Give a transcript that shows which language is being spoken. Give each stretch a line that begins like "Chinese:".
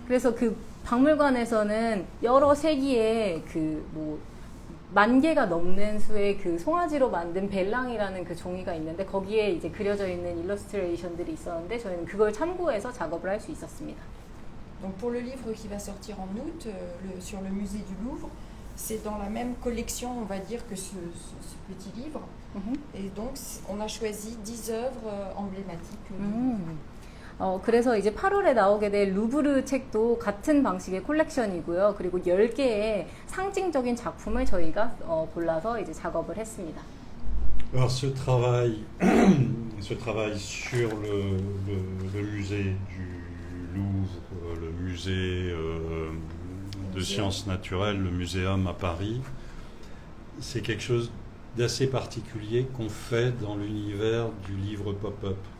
Korean: 그래서 그 박물관에서는 여러 세기의 그 뭐 만 개가 넘는 수의 그 송아지로 만든 벨랑이라는 그 종이가 있는데 거기에 이제 그려져 있는 일러스트레이션들이 있었는데 저희는 그걸 참고해서 작업을 할 수 있었습니다.
French: Donc pour le livre qui va sortir en août sur le musée du Louvre, c'est dans la même collection, on va dire, que ce petit livre. Et donc on a choisi 10 œuvres emblématiques.
Korean: 그래서 이제 8월에 나오게 될 루브르 책도 같은 방식의 콜렉션이고요. 그리고 10개의 상징적인 작품을 저희가 골라서 이제 작업을 했습니다.
French: Alors ce travail sur le musée du Louvre, le musée de sciences naturelles, le muséum à Paris, c'est quelque chose d'assez particulier qu'on fait dans l'univers du livre pop-up.